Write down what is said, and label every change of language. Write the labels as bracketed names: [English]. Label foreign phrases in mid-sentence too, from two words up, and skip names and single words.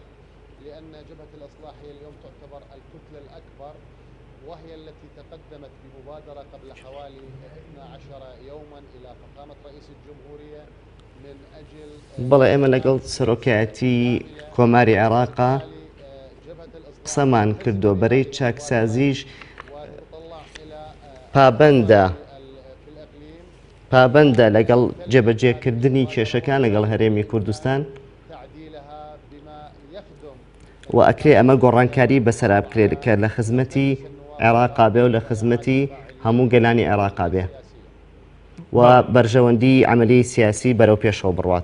[Arabic] لأن جبهة الإصلاح هي اليوم تعتبر الكتلة الأكبر وهي التي تقدمت بمبادرة قبل حوالي 12 يوما إلى فخامة رئيس الجمهورية من أجل [Central Kurdish] بەڵێ ئێمە لەگەڵ سەرۆکایەتی کۆماری عێراقا قسەمان کردو بەرەی چاکسازیش پابەندە لەگەڵ جێبەجێکردنی کێشەکان لەگەڵ هەرێمی کوردستان و ئەکرێ ئەمە گۆڕانکاری بەسەرا بکرێت کە لە خزمەتی عێراقا بێ و لە خزمەتی هەموو گەلانی عێراقا بێ و بەرژەوەندی عەمەلی سیاسی بەرەو پێشەوە بڕوات.